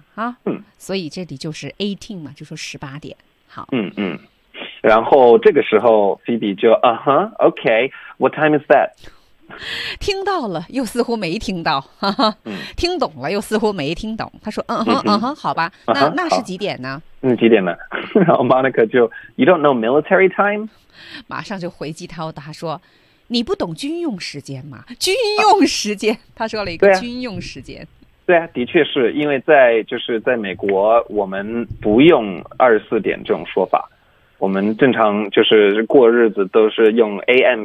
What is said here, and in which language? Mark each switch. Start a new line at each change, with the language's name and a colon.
Chinese: 啊，所以这里就是 18 嘛，就说18点。好，然后这个时候
English: Phoebe
Chinese: 就
English: OK， What time is that？
Chinese: 听到了，又似乎没听到，听懂了，又似乎没听懂。他说好吧， uh-huh, 那是几点呢？几点呢？然后
English: Monica
Chinese: 就
English: You don't know military time？
Chinese: 马上就回击他，他说：“你不懂军用时间吗？军用时间。”他说了一个军用时间。对啊，的确是因为在就是在美国，我们不用24点这种说法，我们正常就是过日子都是用 A.M.